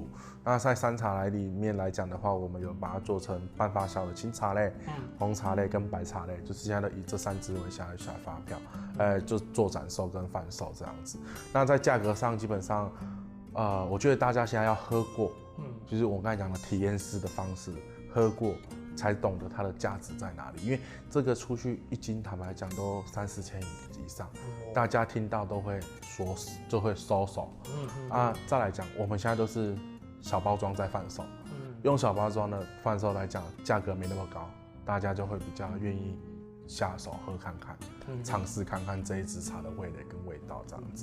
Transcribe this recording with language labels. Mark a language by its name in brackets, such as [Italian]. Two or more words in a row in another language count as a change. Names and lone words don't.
[Chinese] 那在山茶裡面來講的話，我們有把它做成半發酵的青茶類、紅茶類跟白茶類，就是現在都以這三支為下發票，就做展售跟販售這樣子。那在價格上，基本上，我覺得大家現在要喝過，就是我剛才講的體驗式的方式，喝過才懂得它的价值在哪里。因为这个出去一斤，坦白讲都3-4千以上，大家听到都会就会收手。再来讲，我们现在都是小包装在贩售，用小包装的贩售来讲，价格没那么高，大家就会比较愿意下手喝看看，尝试看看这一支茶的味蕾跟味道这样子。